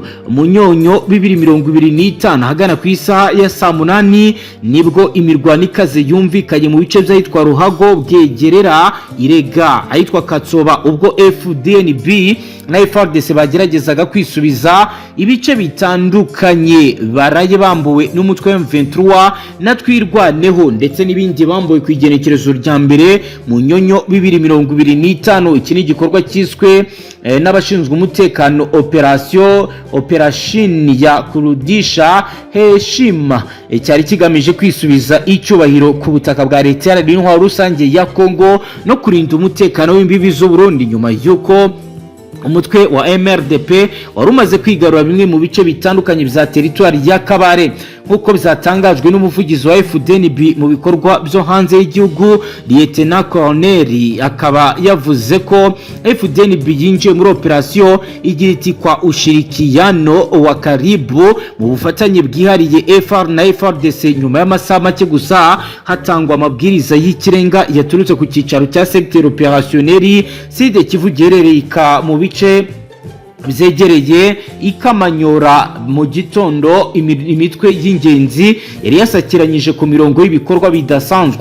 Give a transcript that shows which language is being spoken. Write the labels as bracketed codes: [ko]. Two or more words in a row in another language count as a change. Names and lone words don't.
[rw] Munyonyo 2025 hagana ku isaha ya saa 8 nibwo imirwano ikaze yumvikanye mu bice by'ahitwa Ruhago, Bwegerera, Irega, ahitwa Katsoba, ubwo Fdnb na FARDC bageragezaga kwisubiza ibice bitandukanye baraye bambuwe n'umutwe wa M23 na Twirwaneho ndetse n'ibindi bambuwe ku igenekerezo rya mbere Munyonyo 2025. Iki ni igikorwa cyiswe n'abashinzwe umutekano operation [sw] ya kurudisha heshima, [rw] cyari kigamije kwisubiza icyubahiro ku butaka bwa leta y'intwaro rusange ya Kongo no kurinda umutekano w'imbibi z'u Burundi nyuma y'uko umutwe wa MRDP wari umaze kwigarura bimwe mu bice bitandukanye bya teritwari ya Kabare. Nkuko bizatangajwe n'umuvugizi wa Fdnb mu bikorwa byo hanze y'igihugu, Lieutenant Colonel akaba yavuze ko Fdnb yinjiye muri operation igira iti [sw] kwa ushirikiano wa karibu [rw] mu bufatanye bwihariye FR na FARDC. Nyuma y'amasaha make gusa hatangwa amabwiriza y'ikirenga yaturutse ku cyicaro cya [fr] secteur opérationnel [rw] Sud Kivu gerereye mu bice byegereye Ikamanyora. Mu gitondo imitwe y'ingenzi yari yasakiranyije ku mirongo y'ibikorwa bidasanzwe.